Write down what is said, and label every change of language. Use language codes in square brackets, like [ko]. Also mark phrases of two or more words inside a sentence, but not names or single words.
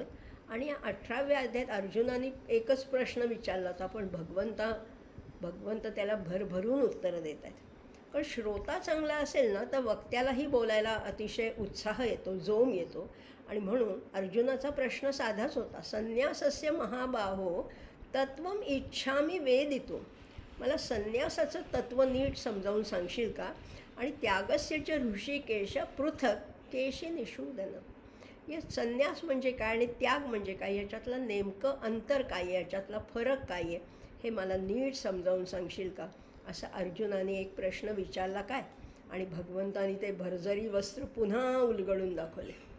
[mr] आणि या 18व्या अध्यायात अर्जुनाने एकच प्रश्न विचारला होता, पण भगवंत त्याला भरभरून उत्तरं देत आहेत. कारण श्रोता चांगला असेल ना तर वक्त्यालाही बोलायला अतिशय उत्साह येतो, जोम येतो. आणि म्हणून अर्जुनाचा प्रश्न साधाच होता. [sa] संन्यासस्य महाबाहो तत्वम इच्छामि वेदितुम. [mr] मला संन्यासाचं तत्त्व नीट समजावून सांगशील का? [sa] आणि त्यागस्य च ऋषिकेश पृथक केशी निषूदन. [mr] या संन्यास म्हणजे काय आणि त्याग म्हणजे काय, याच्यातलं नेमकं अंतर काय आहे, याच्यातला फरक काय आहे, हे मला नीट समजावून सांगशील का, असा अर्जुनाने एक प्रश्न विचारला. काय? आणि भगवंतानी ते भरजरी वस्त्र पुन्हा उलगडून दाखवले.